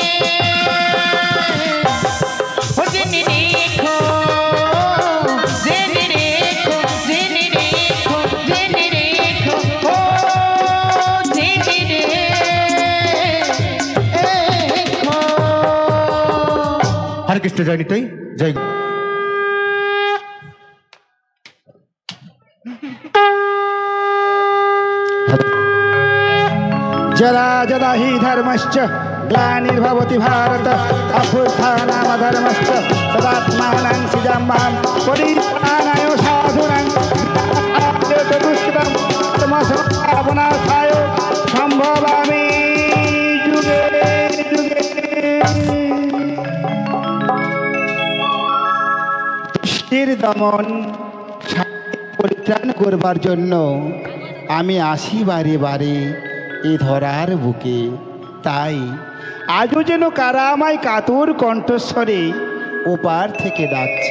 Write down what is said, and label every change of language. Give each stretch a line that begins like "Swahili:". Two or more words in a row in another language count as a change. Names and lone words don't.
Bangla: ও জেনে রেখো, জেনে রেখো, জেনে রেখো, জেনে রেখো, ও জেনে রেখো। হরে কৃষ্ণ, জয় নিতাই, জয়।
Sanskrit: जदा जदा हि धर्मश्च ग्लानिर्भवति भारत अभ्युत्थानमधर्मश्च तदात्मानं सृजाम्यहं परित्राणाय साधूनां दुष्कृतं तमसमापनार्थाय सम्भवामि युगे युगे।
Bangla: দুষ্টের দমন পরিত্রাণ করবার জন্য আমি আসি বারে বারে এ ধরার বুকে। তাই আজও যেন কারা আমায় কাতর কণ্ঠস্বরে ওপার থেকে ডাকছে।